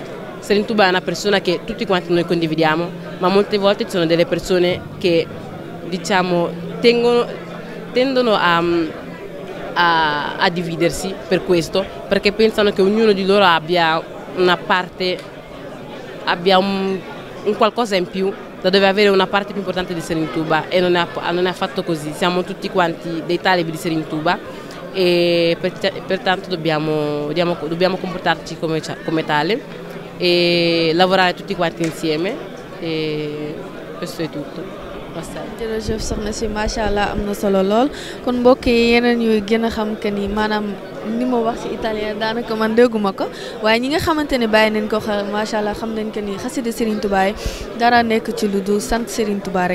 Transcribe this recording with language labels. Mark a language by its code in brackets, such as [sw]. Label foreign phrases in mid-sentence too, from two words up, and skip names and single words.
[it] Serigne Touba è una persona che tutti quanti noi condividiamo, ma molte volte ci sono delle persone che, diciamo, tendono a dividersi per questo, perché pensano che ognuno di loro abbia una parte, abbia un qualcosa in più, da dove avere una parte più importante di Serigne Touba, e non è affatto così. Siamo tutti quanti dei talebi di Serigne Touba, e pertanto dobbiamo comportarci come tale e lavorare tutti quanti insieme, e questo è tutto. [wo] jërëjëf soxna si [ar] ما شاء الله [wo] am na solo lool, kon mbokk yi yeneen ñuy gën a xam que ni maanaam ni ma wax ci italien daanaka man dégguma ko, waaye ñi nga xamante ne bàyyi nañ ko xel [ar] ما شاء الله [wo] xam nañ que ni xasida Serigne Touba yi dara nekk ci lu dul sant Serigne Touba rek.